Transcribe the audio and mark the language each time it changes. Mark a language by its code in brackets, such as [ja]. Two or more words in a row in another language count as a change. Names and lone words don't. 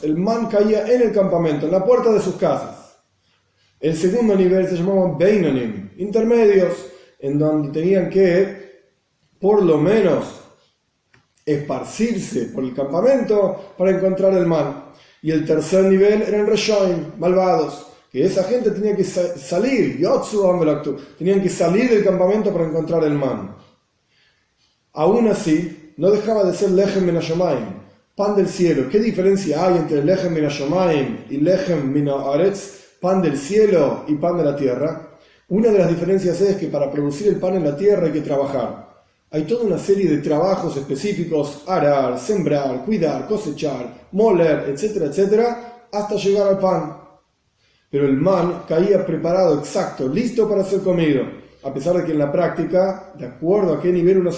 [es] El man caía en el campamento, en la puerta de sus casas. El segundo nivel se llamaban beinonim, intermedios, en donde tenían que, por lo menos, esparcirse por el campamento para encontrar el man. Y el tercer nivel eran reshoim, malvados, que esa gente tenía que salir, tenían que salir del campamento para encontrar el man. Aún así, no dejaba de ser [he] לחם מן השמים, [es] pan del cielo. ¿Qué diferencia hay entre [he] לחם מן השמים y לחם מן הארץ, [es] pan del cielo y pan de la tierra? Una de las diferencias es que para producir el pan en la tierra hay que trabajar. Hay toda una serie de trabajos específicos, arar, sembrar, cuidar, cosechar, moler, etcétera, etcétera, hasta llegar al pan. Pero el man caía preparado, exacto, listo para ser comido, a pesar de que en la práctica, de acuerdo a qué nivel uno se